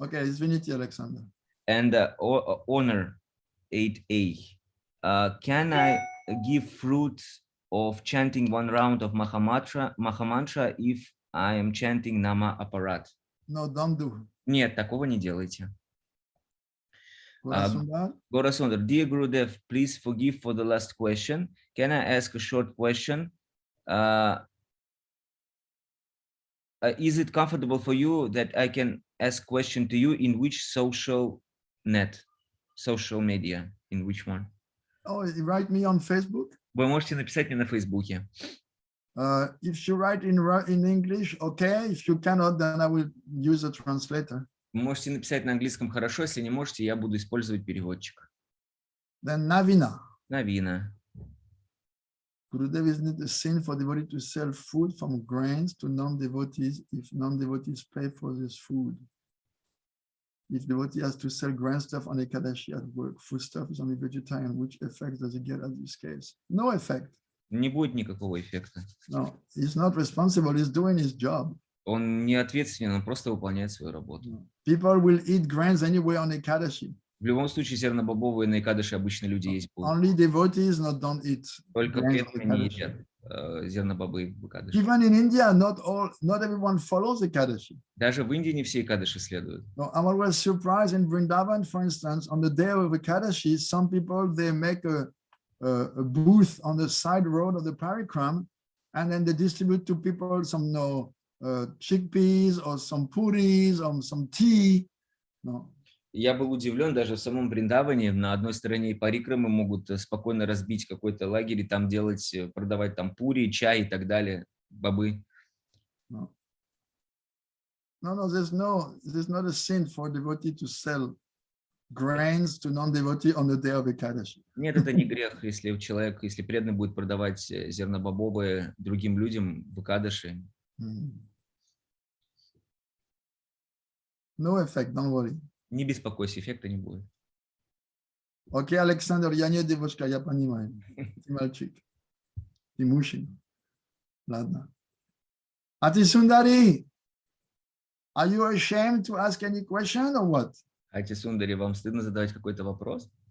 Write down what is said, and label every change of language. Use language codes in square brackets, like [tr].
[ru] Okay, извините, Alexander. [en] And honor 8A. Can I give fruit of chanting one round of Mahamantra if I am chanting Nama Aparat. No, don't do. [ru] Нет, такого не делайте. [en] Gora Gorasundar, dear Gurudev, please forgive for the last question. Can I ask a short question? Is it comfortable for you that I can ask question to you in which social media, in which one? Oh, you write me on Facebook? [ru] Вы можете написать мне на Фейсбуке. [en] If you write in English, okay. If you cannot, then I will use a translator. [ru] Вы можете написать на английском хорошо, если не можете, я буду использовать переводчик. [en] Then Navina. Navina. Gurudev, isn't it a sin for devotee to sell food from grains to non-devotees if non-devotees pay for this food? If devotee has to sell grain stuff on Ekadashi at work, food stuff is only vegetarian, which effect does it get at this case? No effect. [ru] Не будет никакого эффекта. [en] No, he's not responsible, he's doing his job. [ru] Он не ответственен, он просто выполняет свою работу. [en] People will eat grains anyway on Ekadashi. [ru] В любом случае, зернобобовые на Экадаши обычно люди есть будут. [en] Only devotees don't eat. [ru] Только преданные не едят зернобобы в Экадаши. [en] Even in India, not everyone follows Ekadashi. [ru] Даже в Индии не все Экадаши следуют. [en] No, I'm always surprised in Vrindavan, for instance, on the day of Ekadashi, some people, they make a booth on the side road of the Parikram, and then they distribute to people some chickpeas or some puris or some tea. No. [ru] Я был удивлен, даже в самом Вриндаване на одной стороне парикрамы могут спокойно разбить какой-то лагерь и там продавать там пури, чай и так далее, бобы. [en] No, there's not a sin for devotee to sell grains to non-devotee on the day of Ekadashi. [ru] Нет, это не грех, если преданный будет продавать зернобобовые другим людям в Экадаши. [en] No effect, don't worry. [ru] Не беспокойся, эффекта не будет. Окей, Александр, я не девушка, я понимаю. Ты мальчик. Ты мужчина. Ладно. [en] Атисундари, are you ashamed to ask any question or what? [ru] Атисундари, вам стыдно задавать какой-то вопрос?